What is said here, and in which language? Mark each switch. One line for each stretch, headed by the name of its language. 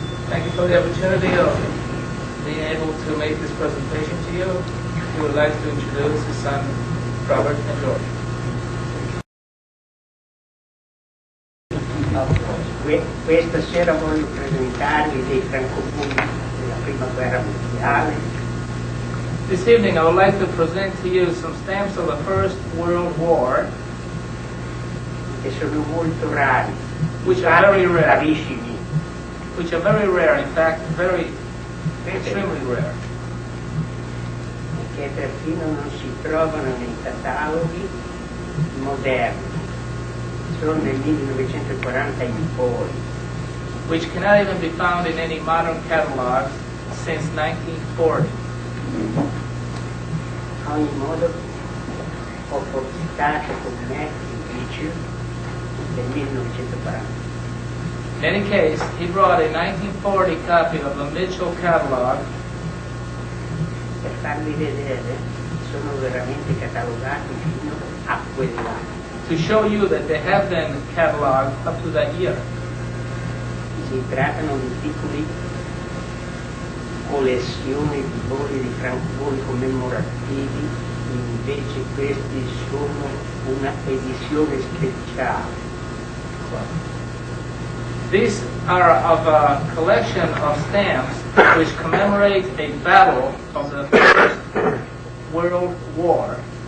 English: Thank you for the opportunity of being able to make this presentation to you. We would like to introduce his son, Robert and George.
Italian: Questa sera voglio presentarvi dei francobolli della Prima Guerra Mondiale.
English: This evening I would like to present to you some stamps of the First World War,
Italian: che sono molto rari,
English: which are very rare.
Italian: Rarissimi.
English: Which are very rare, in fact, extremely rare.
Italian: Che perfino non si trovano nei cataloghi moderni, sono nel 1940 in poi.
English: Which cannot even be found in any modern catalogs since 1940.
Italian: A ogni modo ho portato con me il liceo del 1940.
English: In any case, he brought a 1940 copy of the Mitchell catalog
Italian: Per farvi vedere, sono veramente catalogati fino a quell'anno.
English: to show you that they have been cataloged up to that year.
Italian: Si trattano di piccoli collezioni di bolli di francobolli commemorativi, invece questi sono una edizione speciale.
English: These are of a collection of stamps which commemorate a battle of the First World War.